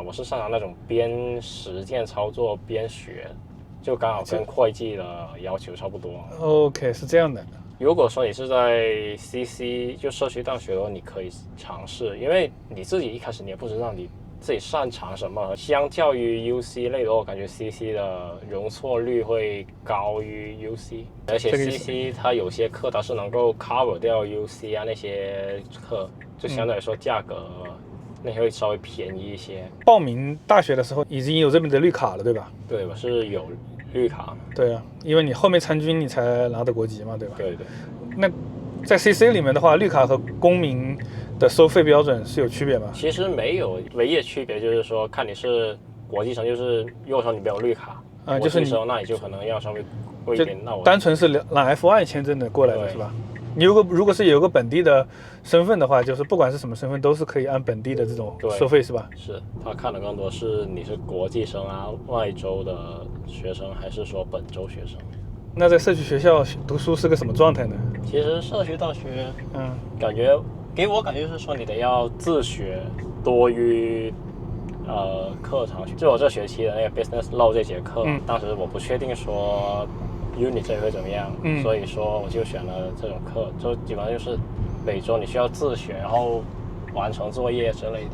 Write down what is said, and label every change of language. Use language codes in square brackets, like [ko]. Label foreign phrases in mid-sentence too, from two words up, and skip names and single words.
[zh] 我是擅長那種邊實踐操作邊學，就剛好跟會計的要求差不多。 OK， 是這樣的。如果說你是在 CC 就社區大學的話，你可以嘗試，因為你自己一開始你也不知道你自己擅長什麼。相較於 UC 類的，我感覺 CC 的容錯率會高於 UC，而且 CC 它有些課它是能夠 cover 掉 UC 啊那些課，就相對來說價格那些會稍微便宜一些。報名大學的時候已經有這邊的綠卡了，對吧？對，我是有綠卡。對啊，因為你後面參軍你才拿的國籍嘛，對吧？對對。那在 CC 裡面的話，綠卡和公民的收費標準是有區別嗎？其實沒有，唯一的區別就是說看你是國際生，就是如果說你沒有綠卡，就是你那你就可能要稍微貴一點。那我單純是拿 F1 簽證的過來的是吧？你如果是有個本地的身份的話，就是不管是什麼身份都是可以按本地的這種收費是吧？是，他看的更多是你是國際生啊、外州的學生，還是說本州學生。那在社區學校讀書是個什麼狀態呢？其實社區大學，感覺給我感覺是說你得要自學多於課堂學。就我這學期的那個 Business Law 這節課，當時我不確定說 Unit 這會怎麼樣，所以說我就選了這種課，就基本上就是每周你需要自學，然後完成作業之類的。